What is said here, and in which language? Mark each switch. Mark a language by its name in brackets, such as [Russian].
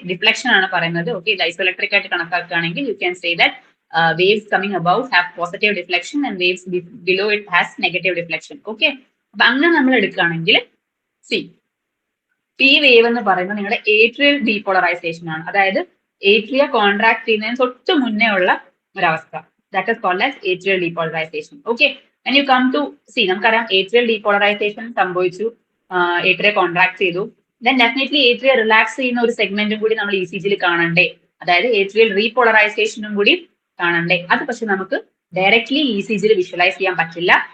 [Malayalam] Deflection ആണ് പറയുന്നത്. Okay. ഇത് ഐസോഇലക്ട്രിക് ആയിട്ട് കണക്കാക്കുകയാണെങ്കിൽ [English] You can say that waves coming above have positive deflection and waves below it has negative deflection. Okay. [Malayalam] അപ്പൊ അങ്ങനെ നമ്മൾ എടുക്കുകയാണെങ്കിൽ P വേവ് എന്ന് പറയുന്നത് നിങ്ങളുടെ ഏട്രിയൽ ഡീപോളറൈസേഷൻ ആണ്. അതായത് ഏട്രിയ കോൺട്രാക്ട് ചെയ്യുന്നതിന് തൊട്ട് മുന്നേ ഉള്ള ഒരവസ്ഥ. [English] That is called as atrial depolarization. Okay. When you come to [Malayalam] നമുക്കറിയാം atrial depolarization സംഭവിച്ചു, ഏട്രിയ കോൺട്രാക്ട് ചെയ്തു, [English] then definitely [Malayalam] ഏട്രിയ റിലാക്സ് ചെയ്യുന്ന ഒരു സെഗ്മെന്റും കൂടി നമ്മൾ ECGയിൽ കാണണ്ടേ? അതായത് ഏട്രിയൽ റീപോളറൈസേഷനും കൂടി കാണണ്ടേ? അത് പക്ഷെ നമുക്ക് ഡയറക്ട്ലി ECGയിൽ വിഷ്വലൈസ് ചെയ്യാൻ പറ്റില്ല.